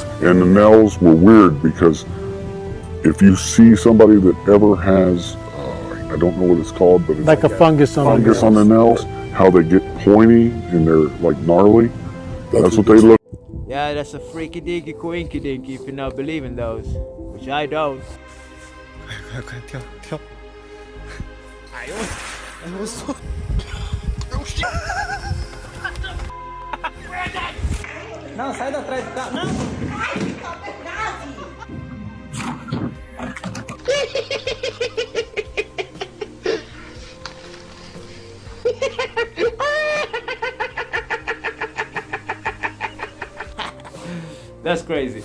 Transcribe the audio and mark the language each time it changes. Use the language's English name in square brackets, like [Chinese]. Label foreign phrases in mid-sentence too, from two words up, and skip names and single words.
[English] And the nails were weird because if you see somebody that ever has, I don't know what it's called, but it's Like a fungus on the nails, how they get pointy and they're like gnarly. That's what they look. Yeah, that's a freaky dinky quinky dinky if you not believe in those, which I don't. [Chinese] 快跳跳！哎呦，哎呦我操！ [Portuguese] Não, sai da trás do carro. Não! [English] That's crazy.